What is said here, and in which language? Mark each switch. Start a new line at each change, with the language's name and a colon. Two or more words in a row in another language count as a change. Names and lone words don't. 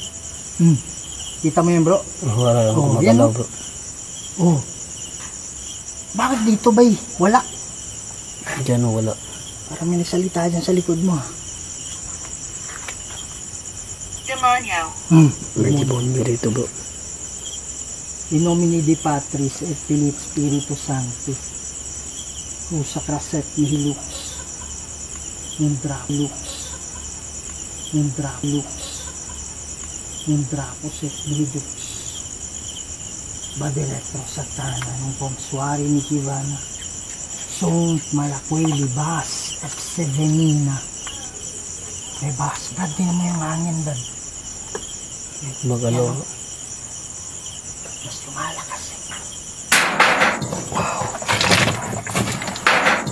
Filipino: Kita mo yun bro? Wala lang Oh, kumagalaw yan, bro. Oh. Bakit dito ba eh? Wala. Diyan o wala. Parang may nagsalita dyan sa likod mo ha. Demonyo. May demonyo dito bro.
Latin: In nomine Dei Patris et Filii Spiritus Sancti. Sacraset mihi lux. Indrapus et mihi lux. Badeletro Satana nung pomsuari ni Kivana. Sunt malakway libas et sevenina. Libas.
Filipino: Brad, din mo yung hangin, Brad. Magalaw. Mas lumalakas eh.